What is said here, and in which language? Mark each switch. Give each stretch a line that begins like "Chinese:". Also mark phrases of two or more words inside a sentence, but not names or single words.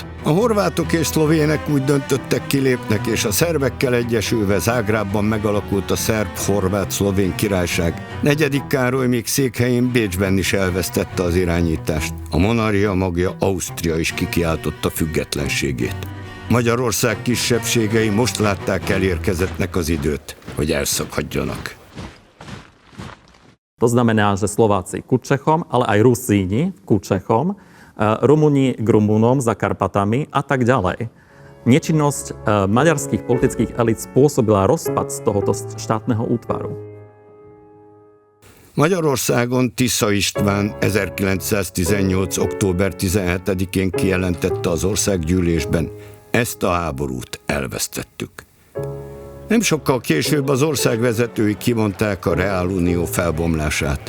Hungarian: A horvátok és szlovének úgy döntöttek, kilépnek, és a szerbekkel egyesülve Zágrábban megalakult a szerb-horvát-szlovén királyság. 4. Károly még székhelyén Bécsben is elvesztette az irányítást. A monarchia magja Ausztria is kikiáltotta függetlenségét. Magyarország kisebbségei most látták elérkezettnek az időt, hogy elszakadjanak.
Slovak: To znamená, že Slováci ku Čechom, ale aj Rusíni ku Čechom, Rumúni k Rumúnom za Karpatami a tak ďalej. Nečinnosť maďarských politických elít spôsobila rozpad z tohoto štátneho útvaru.
Hungarian: Magyarországon Tisza István 1918. október 17-én kijelentette az országgyűlésben, ezt a háborút elvesztettük. Nem sokkal később az ország vezetői kimondták a Reálunió felbomlását.